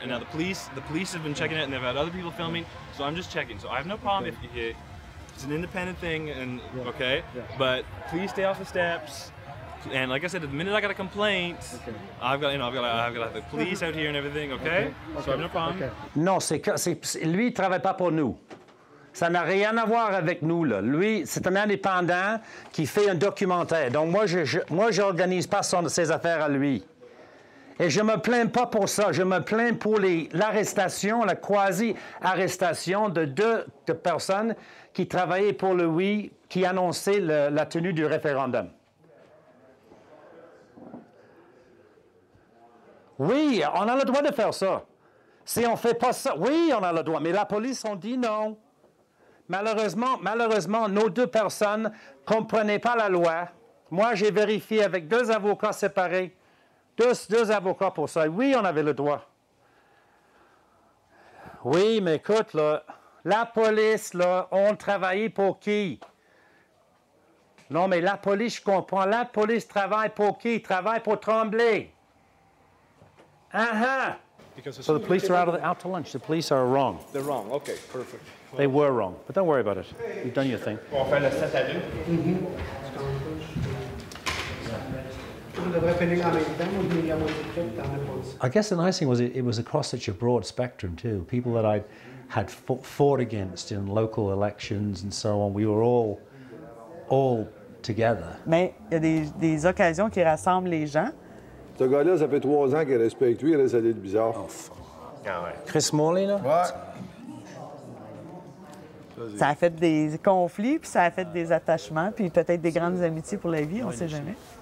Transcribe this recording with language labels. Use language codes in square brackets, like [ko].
[en] And now the police have been checking it, and they've had other people filming, so I'm just checking. So I have no problem if it's an independent thing, and okay, but please stay off the steps. And like I said, the minute I got a complaint, I've got to have the police out here and everything, okay? So I have no problem. [fr] Non, lui, il travaille pas pour nous. Ça n'a rien à voir avec nous, là. Lui, c'est un indépendant qui fait un documentaire. Donc moi, j'organise pas ses affaires à lui. Et je ne me plains pas pour ça. Je me plains pour l'arrestation, la quasi-arrestation de deux personnes qui travaillaient pour le oui, qui annonçaient la tenue du référendum. Oui, on a le droit de faire ça. Si on ne fait pas ça, oui, on a le droit. Mais la police ont dit non. Malheureusement, nos deux personnes ne comprenaient pas la loi. Moi, j'ai vérifié avec deux avocats séparés. Deux avocats pour ça. Oui, on avait le droit. Oui, mais écoute, là, la police, là, on travaillait pour qui? Non, mais la police, je comprends. La police travaille pour qui? Travaille pour Tremblay. [en] So the police are out to lunch. The police are wrong. They're wrong. Okay, perfect. They were wrong, but don't worry about it. You've done your thing. [fr] On fait le 7 à 2. [en] I guess the nice thing was it was across such a broad spectrum too. People that I had fought against in local elections and so on. We were all together. [fr] Mais il y a des occasions qui rassemblent les gens. Ce gars-là, ça fait 3 ans qu'il respecte lui, il reste à l'île bizarre. Chris Morley, là? Ouais. Ça a fait des conflits, puis ça a fait des attachements, puis peut-être des grandes amitiés pour la vie, on ne sait jamais.